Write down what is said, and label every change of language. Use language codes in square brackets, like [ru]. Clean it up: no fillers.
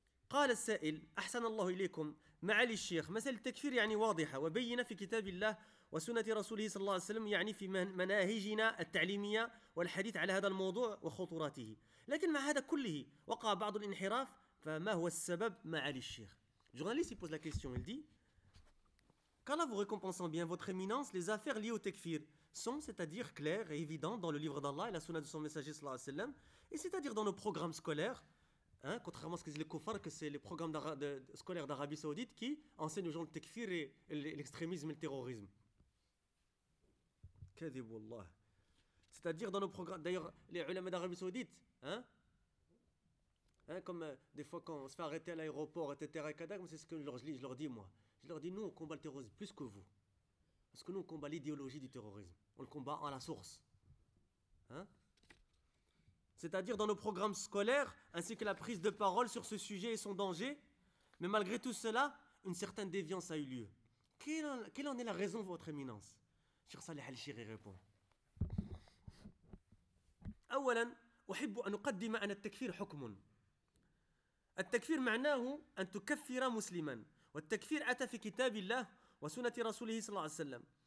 [ar] قال السائل أحسن الله إليكم معالي الشيخ مسألة التكفير يعني واضحة وبينة في كتاب الله وسنة رسوله صلى الله عليه وسلم يعني في مناهجنا التعليمية والحديث على هذا الموضوع وخطوراته لكن مع هذا كله وقع بعض الانحراف فما هو السبب معالي الشيخ [fr] journaliste pose la question, il dit qu'Allah vous récompensant bien votre éminence, les affaires liées au tekfir sont, c'est-à-dire claires et évidentes dans le livre d'Allah et la sunna de son messager صلى الله عليه وسلم et c'est-à-dire dans nos programmes scolaires. Hein, contrairement à ce que disent les koufars, que c'est les programmes scolaires d'Arabie Saoudite qui enseignent aux gens le tekfir et l'extrémisme et le terrorisme. Kadiboullah. C'est-à-dire dans nos programmes, d'ailleurs, les ulama d'Arabie Saoudite, hein, comme des fois quand on se fait arrêter à l'aéroport, etc., c'est ce que je leur dis, moi. Je leur dis, nous, on combat le terrorisme plus que vous. Parce que nous, on combat l'idéologie du terrorisme. On le combat à la source. Hein? C'est-à-dire dans nos programmes scolaires, ainsi que la prise de parole sur ce sujet et son danger. Mais malgré tout cela, une certaine déviance a eu lieu. Quelle en est la raison, votre éminence ? Cheikh Saleh Ali Cheikh répond. [ar] أولاً أحب أن أقدم أن التكفير حكم. التكفير معناه أن تكفر مسلماً. والتكفير أتى في كتاب الله وسنة رسوله صلى الله عليه وسلم.